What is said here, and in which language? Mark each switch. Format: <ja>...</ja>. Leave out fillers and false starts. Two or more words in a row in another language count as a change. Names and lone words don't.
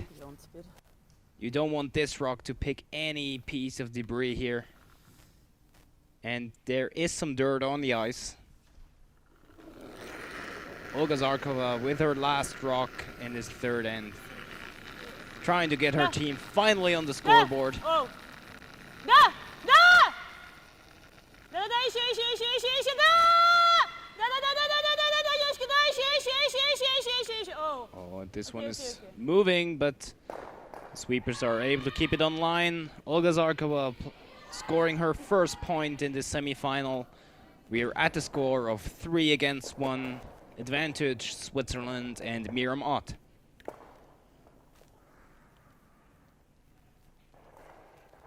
<en>You don't want this rock to pick any piece of debris here. And there is some dirt on the ice. Ott-Zharkova with her last rock in this third end, trying to get her team finally on the scoreboard.</en> <ru>Oh. Да! Да! Да-да-да, еще, да! Да-да-да-да-да-да-да-да, девочки, да, еще.</ru> <en>Oh, this one is moving, but the sweepers are able to keep it on line. Ott-Zharkova scoring her first point in the semifinal. We are at the score of 3-1. Advantage Switzerland and Miramont.</en>